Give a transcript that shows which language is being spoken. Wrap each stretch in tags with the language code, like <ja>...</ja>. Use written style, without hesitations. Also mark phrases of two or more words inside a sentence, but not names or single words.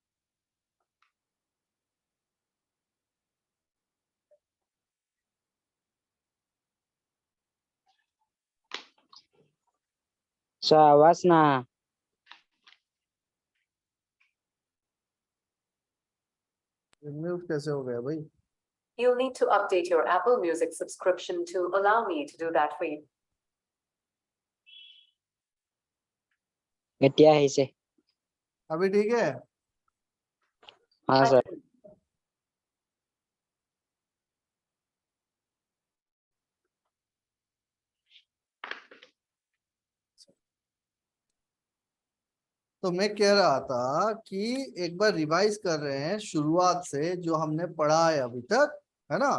<hi>शाबाश ना। म्यूट कैसे हो गया भाई?</hi> <en>You'll need to update your Apple Music subscription to allow me to do that for you.</en> <as>এতিয়া আহিছে।</as> <hi>अभी ठीक है? हाँ सर। तो मैं कह रहा था कि एक बार रिवाइज कर रहे हैं शुरुआत से जो हमने पढ़ा है अभी तक, है ना।</hi>